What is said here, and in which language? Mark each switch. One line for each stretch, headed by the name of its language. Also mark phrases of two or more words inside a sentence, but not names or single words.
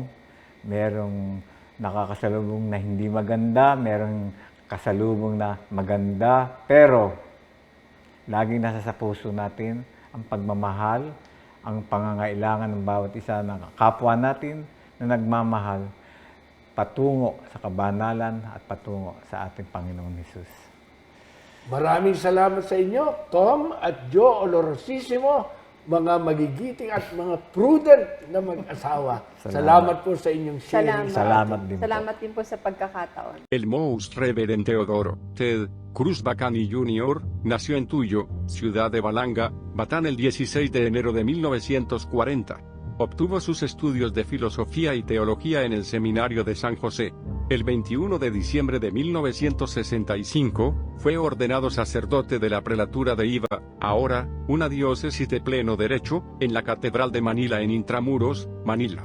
Filipino: Merong nakakasalubong na hindi maganda, merong kasalubong na maganda, pero laging nasa sa puso natin ang pagmamahal, ang pangangailangan ng bawat isa ng kapwa natin na nagmamahal patungo sa kabanalan at patungo sa ating Panginoong Hesus. Maraming salamat sa inyo, Tom at Jo Olorosissimo, mga magigiting at mga prudent na mag-asawa. Salamat po sa inyong sharing. Salamat din po. Salamat din po sa pagkakataon.
Spanish: El Most Reverend Teodoro Ted Cruz Bacani Jr. nació en Tuyo, ciudad de Balanga, Batán el 16 de enero de 1940. Obtuvo sus estudios de filosofía y teología en el Seminario de San José. El 21 de diciembre de 1965, fue ordenado sacerdote de la prelatura de Iva, ahora, una diócesis de pleno derecho, en la Catedral de Manila en Intramuros, Manila.